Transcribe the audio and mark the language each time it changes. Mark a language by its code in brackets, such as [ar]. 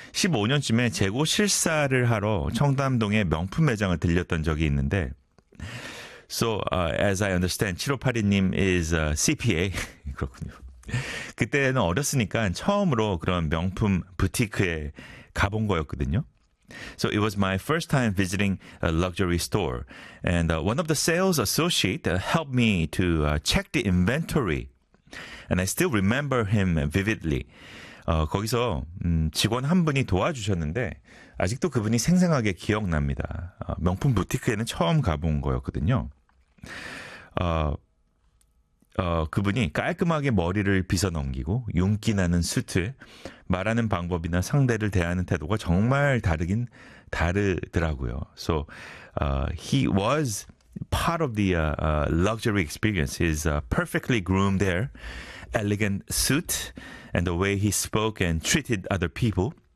[ko] 15년쯤에 재고 실사를 하러 청담동의 명품 매장을 들렸던 적이 있는데 [en] So, as I understand, 7582님 is a CPA. [ko] 그렇군요. 그때는 어렸으니까 처음으로 그런 명품 부티크에 가본 거였거든요. [en] So it was my first time visiting a luxury store. And one of the sales associate helped me to check the inventory. And I still remember him vividly. [ko] 거기서 직원 한 분이 도와주셨는데 아직도 그분이 생생하게 기억납니다. 명품 부티크에는 처음 가본 거였거든요. 그분이 깔끔하게 머리를 빗어 넘기고 윤기 나는 수트에 말하는 방법이나 상대를 대하는 태도가 정말 다르긴 다르더라고요. [en] So he was part of the luxury experience. He's perfectly groomed hair, elegant suit, and the way he spoke and treated other people.